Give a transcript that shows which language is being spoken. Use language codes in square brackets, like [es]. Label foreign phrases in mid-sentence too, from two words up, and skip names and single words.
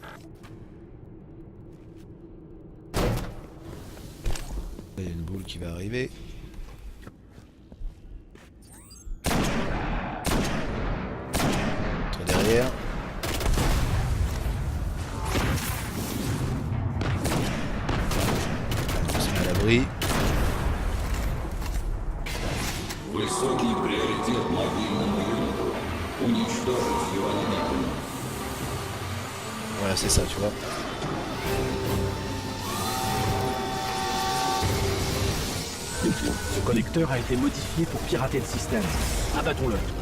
[fr] Il y a une boule qui va arriver. Entre derrière. On se met à l'abri. [ru] Высокий приоритет мобильному юниту. Уничтожить его немедленно. [fr] Voilà, c'est ça, tu vois. Ce connecteur a été modifié pour pirater le système. Abattons-le.